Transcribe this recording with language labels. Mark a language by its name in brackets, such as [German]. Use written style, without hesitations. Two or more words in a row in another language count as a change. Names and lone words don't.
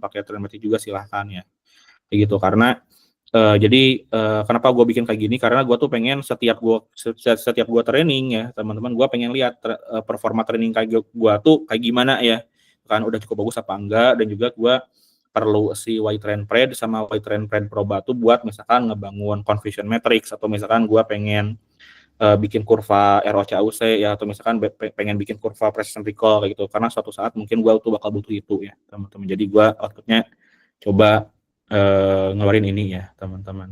[Indonesian] Pakai Trainmatic juga silahkan ya, kayak gitu. Karena jadi kenapa gue bikin kayak gini, karena gue tuh pengen setiap gue training ya, teman-teman, gue pengen lihat performa training kayak gue tuh kayak gimana ya, kan udah cukup bagus apa enggak. Dan juga gue perlu si Y-train pred sama Y-train pred proba tuh buat misalkan ngebangun [English] confusion matrix, [Indonesian] atau misalkan gue pengen bikin kurva ROCAUC ya, atau misalkan pengen bikin kurva [English] precision recall [Indonesian] kayak gitu, karena suatu saat mungkin gue tuh bakal butuh itu ya, teman-teman. Jadi gue outputnya coba ngeluarin ini ya, teman-teman.